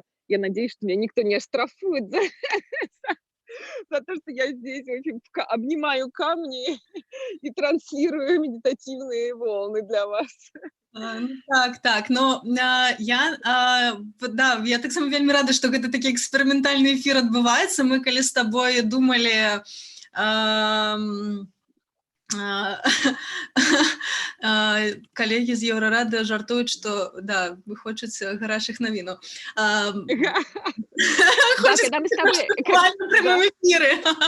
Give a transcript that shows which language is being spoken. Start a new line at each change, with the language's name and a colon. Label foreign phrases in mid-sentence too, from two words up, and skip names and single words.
Russian: Я надеюсь, что меня никто не оштрафует за то, что я здесь, в общем, обнимаю камни и транслирую медитативные волны для вас.
Belarusian: Так, но я так само вельмі рада, што гэта такі эксперыментальны эфір адбываецца. Мы калі з табой думалі, калегі з Еўрарады жартуюць, што да, хочуць гарачых навінаў.
Russian: Хочуць в прямым эфіры.